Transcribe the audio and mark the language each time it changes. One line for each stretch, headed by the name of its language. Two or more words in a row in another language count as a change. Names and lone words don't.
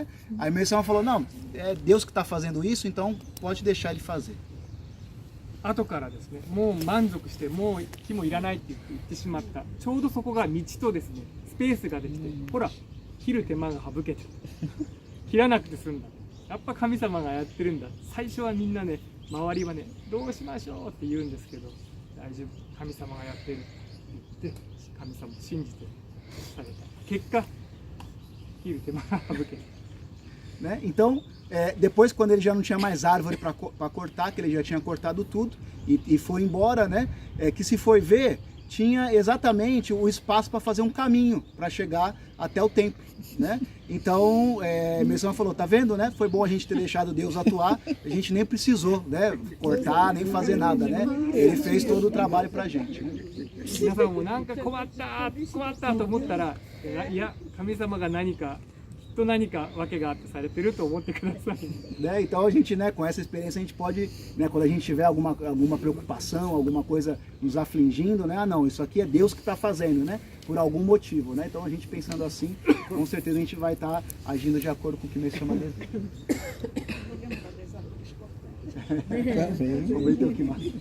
Portuguese: Aí o Messama falou: não, é Deus que está fazendo isso, então pode deixar ele fazer.
Japanese: 後からですね、もう満足してもう木もいらないって言ってしまった。ちょうどそこが道とですね、スペースができて、ほら切る手間が省けて切らなくて済んだ。やっぱ神様がやってるんだ。最初はみんなね、周りはね、どうしましょうって言うんですけど、大丈夫、神様がやってるって言って神様を信じてされた結果、切る手間が省けた。
Portuguese: Né? Então, depois quando ele já não tinha mais árvore para cortar, que ele já tinha cortado tudo e foi embora, né? Que se foi ver, tinha exatamente o espaço para fazer um caminho para chegar até o templo, né? Então, Messama falou: tá vendo, né? Foi bom a gente ter deixado Deus atuar, a gente nem precisou, né, cortar, nem fazer nada, né? Ele fez todo o trabalho para a gente, né?
Japanese: 皆さんもなんか困ったと思ったら、いや神様が何か訳があってされてると思ってください。
Portuguese: Né? Então a gente, né, com essa experiência a gente pode, né, quando a gente tiver alguma preocupação, alguma coisa nos afligindo, né, ah não, isso aqui é Deus que está fazendo, né, por algum motivo, né? Então a gente pensando assim, com certeza a gente vai estar agindo de acordo com o que Messama deseja. Vamos ver o que mais.